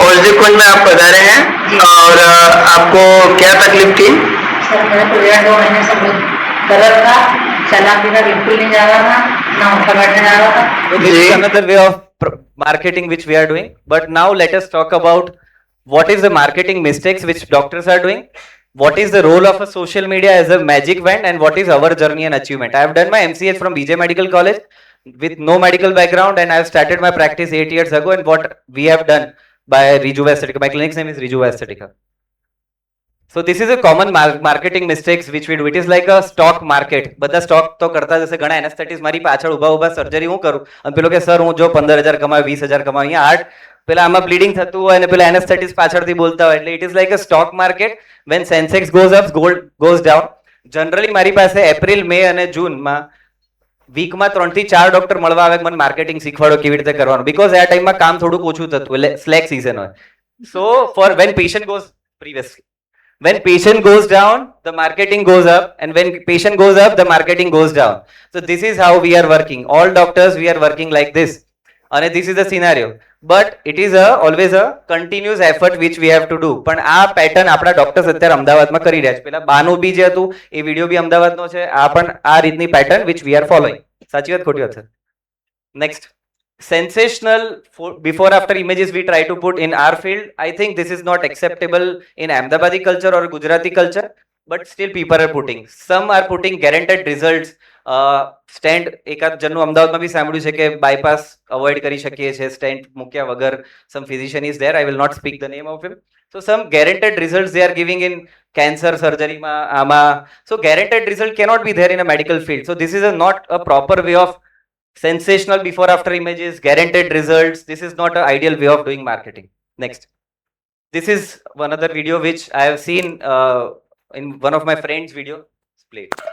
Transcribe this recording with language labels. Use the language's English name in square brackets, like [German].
[Hindi] औषधि कुंज में आप पधारे हैं जी। और आपको क्या तकलीफ थी? सर मेरे को 1.5-2 महीने से बहुत दर्द था, चला फिरा बिल्कुल नहीं जा रहा था, ना उठा बैठने जा रहा था। [English] So this is [Hindi] ji. [English] another way of marketing which we are doing. But now let us talk about what is the marketing mistakes which doctors are doing. What is the role of a social media as a magic wand and what is our journey and achievement? I have done my MCH from BJ Medical College with no medical background and I have started my practice 8 years ago, and what we have done by Rejuva Aesthetica. My clinic's name is Rejuva Aesthetica. So this is a common marketing mistakes which we do. It is like a stock market. [Gujarati] બધા stock તો કરતા જશે. ઘણા anaesthetist મારી પાછળ ઊભા surgery હું કરું અને પેલો કે સર હું જો 15,000 કમાય 20,000 કમાય, અહીંયા હાર્ટ પેલા આમાં બ્લીડિંગ થતું હોય અને પેલા એનેસ્થેટિસ્ટ પાછળથી બોલતા હોય. [English] એટલે it is like a stock market. When Sensex goes up, gold goes down. [Gujarati] Generally મારી પાસે એપ્રિલ, મે અને જૂનમાં વીકમાં 3 થી 4 ડોક્ટર મળવા આવે, મને માર્કેટિંગ શીખવાડો કેવી રીતે કરવાનું, બીકોઝ આ ટાઈમમાં કામ થોડુંક ઓછું થતું એટલે સ્લેક સિઝન હોય. સો four van patient goes previously [English] when patient goes down the marketing goes up, and when patient goes up the marketing goes down. So this is how we are working. All doctors we are working like this, and this is the scenario, but it is always a continuous effort which we have to do. [Gujarati] પણ આ pattern આપણા doctors અત્યારે અમદાવાદમાં કરી રહ્યા છે. પેલા બાનું બી જે હતું એ વિડીયો બી અમદાવાદનો છે. આ પણ આ રીતની pattern [English] which we are following. [Gujarati] સાચી વાત ખોટી વાત છે? [English] Next, sensational before after images we try to put in our field. I think this is not acceptable in Ahmedabadi culture or Gujarati culture, but still people are putting. Some are putting guaranteed results. [Gujarati] Stent એકાદ જણનું અમદાવાદમાં બી સાંભળ્યું છે કે bypass avoid કરી શકીએ છીએ stent મૂક્યા વગર. [English] Some physician is there, I will not speak the name of him. So some guaranteed results they are giving in cancer surgeryમાં આમાં. So guaranteed result cannot be there in a medical field. So this is not a proper way of sensational before after images, guaranteed results. This is not an ideal way of doing marketing. Next, this is one other video which I have seen in one of my friends video. Play it.